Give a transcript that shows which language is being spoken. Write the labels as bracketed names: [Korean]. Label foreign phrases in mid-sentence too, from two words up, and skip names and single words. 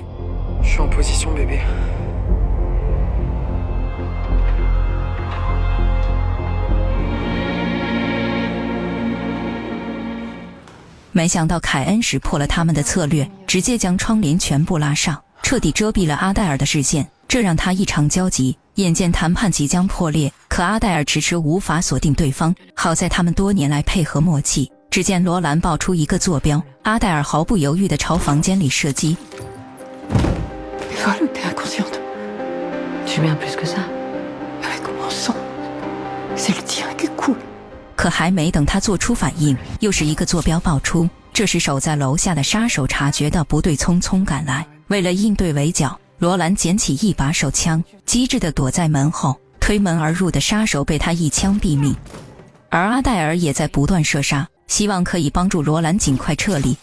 [French] Je suis en position, bébé. [Chinese] 没想到凯恩识破了他们的策略，直接将窗帘全部拉上，彻底遮蔽了阿黛尔的视线，这让他异常焦急。眼见谈判即将破裂，可阿黛尔迟迟无法锁定对方。好在他们多年来配合默契。只见罗兰爆出一个坐标，阿黛尔毫不犹豫地朝房间里射击。 [French] Voilà, t'es inconsciente. Tu mets un plus que ça. Avec mon sang. C'est le tien qui coule. [Chinese] 可还没等他做出反应，又是一个坐标爆出。这时守在楼下的杀手察觉到不对，匆匆赶来。为了应对围剿，罗兰捡起一把手枪，机智地躲在门后。推门而入的杀手被他一枪毙命，而阿黛尔也在不断射杀，希望可以帮助罗兰尽快撤离。